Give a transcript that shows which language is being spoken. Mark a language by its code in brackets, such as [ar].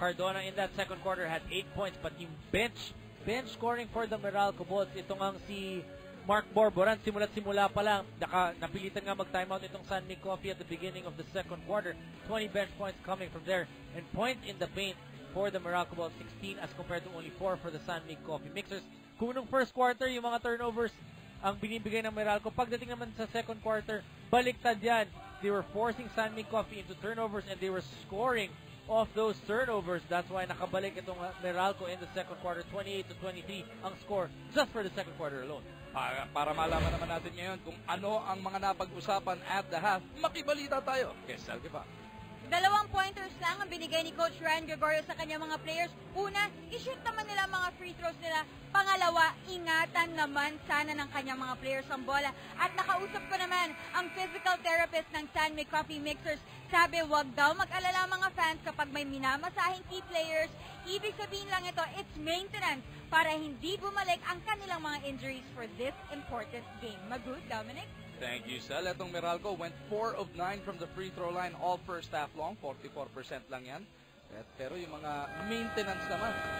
[tl] Cardona [en] in that second quarter had 8 points, but [tl] yung bench scoring for the Meralco Balls, ito ngang si Mark Borboran, simula pa lang, napilitan nga mag-timeout itong San Mig Coffee [en] at the beginning of the second quarter. 20 bench points coming from there. And point in the paint for the Meralco Balls, 16 as compared to only 4 for the San Mig Coffee Mixers. [tl] Kung nung first quarter, yung mga turnovers ang binibigay ng Meralco, pagdating naman sa second quarter, baliktad yan. [en] They were forcing San Mig Coffee into turnovers and they were scoring off those turnovers. That's why [tl] nakabalik itong [en] Meralco in the second quarter, 28-23 ang score just for the second quarter alone. [tl] Para malaman naman natin ngayon kung ano ang mga napag-usapan at the half, makibalita tayo kay Selke pa. 2 pointers lang ang binigay ni Coach Ryan Gregorio sa kanyang mga players. Una, i-shoot naman nila mga free throws nila. Pangalawa, ingatan naman sana ng kanyang mga players ang bola. At nakausap ko naman ang physical therapist ng San Mig Coffee Mixers. Sabi, wag daw mag-alala mga fans kapag may minamasahing key players. Ibig sabihin lang ito, it's maintenance para hindi bumalik ang kanilang mga injuries [en] for this important game. [tl] Magud, Dominic? [en] Thank you, Sel. Itong Meralco went 4 of 9 from the free throw line all first half long. [tl] 44% lang yan. Pero yung mga maintenance naman.